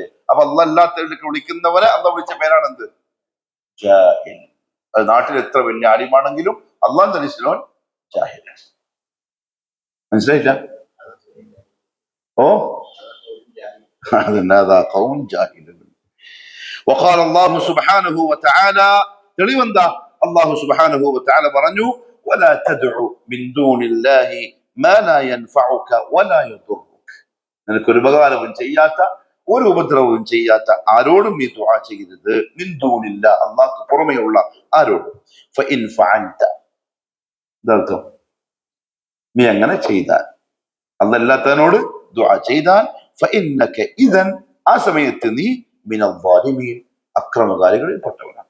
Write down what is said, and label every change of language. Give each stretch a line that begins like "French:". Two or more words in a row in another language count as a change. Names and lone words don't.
Malayalam: അപ്പൊ അല്ലാഹ് അല്ലാത്തവരിലേക്ക് വിളിക്കുന്നവരെ അല്ലാഹ് വിളിച്ച പേരാണ് എന്ത്? ജാഹിൽ. അത് നാട്ടിൽ എത്ര വലിയ ആലിമാണെങ്കിലും അള്ളാഹ് തനിച്ചിലോൻ ജാഹിലാണ്. മനസ്സിലായില്ല? ഓ അതെന്നാ
Arabic: قوم جاهلون. وقال الله سبحانه وتعالى,
Malayalam: തെളിവെന്താ?
Arabic: الله سبحانه وتعالى
Malayalam: പറഞ്ഞു,
Arabic: ولا تدع من دون الله ما لا ينفعك ولا يضرك.
Malayalam: നിനക്കൊരു ഉപകാരവും ചെയ്യാത്ത, ഒരു ഉപദ്രവവും ചെയ്യാത്ത ആരോടും നീ ദുആ ചെയ്യരുത്.
Arabic: من دون الله,
Malayalam: അല്ലാഹുവിന് പുറമെയുള്ള ആരോടും.
Arabic: فإن فعلت,
Malayalam: ഇതർത്ഥം നീ അങ്ങനെ ചെയ്താൽ, അല്ലാത്തവനോട് ദുആ ചെയ്താൽ,
Arabic: فإنك إذا,
Malayalam: ആ സമയത്ത് നീ
Arabic: من الظالمين,
Malayalam: അക്രമകാരികളിൽ പെട്ടവനാണ്.